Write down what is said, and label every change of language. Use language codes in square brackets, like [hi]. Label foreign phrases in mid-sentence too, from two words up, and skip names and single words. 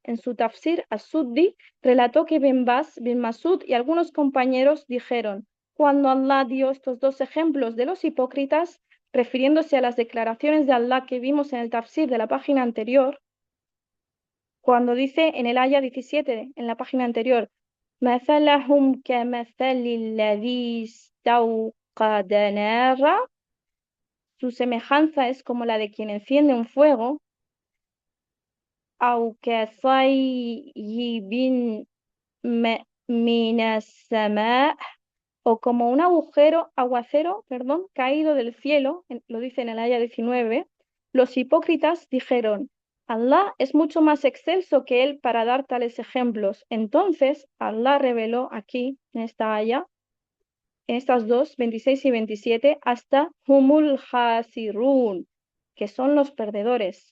[es] En su tafsir, As-Suddi relató que bin Masud y algunos compañeros dijeron, cuando Allah dio estos dos ejemplos de los hipócritas, refiriéndose a las declaraciones de Allah que vimos en el tafsir de la página anterior, cuando dice en el aya 17, en la página anterior, [ar] مثلهم كمثل الذي استوقد نارا, [es] su semejanza es como la de quien enciende un fuego, [ar] أو كصيب من السماء, [es] o como un aguacero, caído del cielo, lo dice en el aya 19, los hipócritas dijeron, Allah es mucho más excelso que él para dar tales ejemplos. Entonces, Allah reveló aquí, en esta aya, en estas dos, 26 y 27, hasta [ar] هم الخاسرون, [es] que son los perdedores.